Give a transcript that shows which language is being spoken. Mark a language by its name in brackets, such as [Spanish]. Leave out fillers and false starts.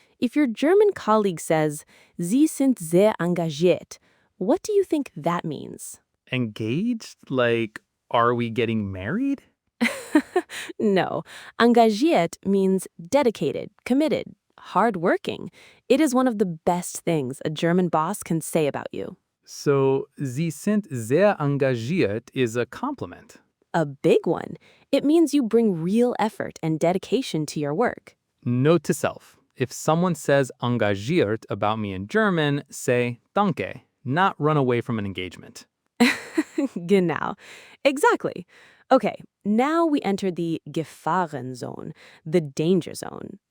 [English] If your German colleague says, [German] Sie sind sehr engagiert, [English] what do you think that means? Engaged? Like, are we getting married? No, engagiert means dedicated, committed, hardworking. It is one of the best things a German boss can say about you. So, [German] Sie sind sehr engagiert [English] is a compliment. A big one. It means you bring real effort and dedication to your work. Note to self. If someone says engagiert about me in German, say danke, not run away from an engagement. Genau. Exactly. Okay, now we enter the Gefahrenzone, the danger zone.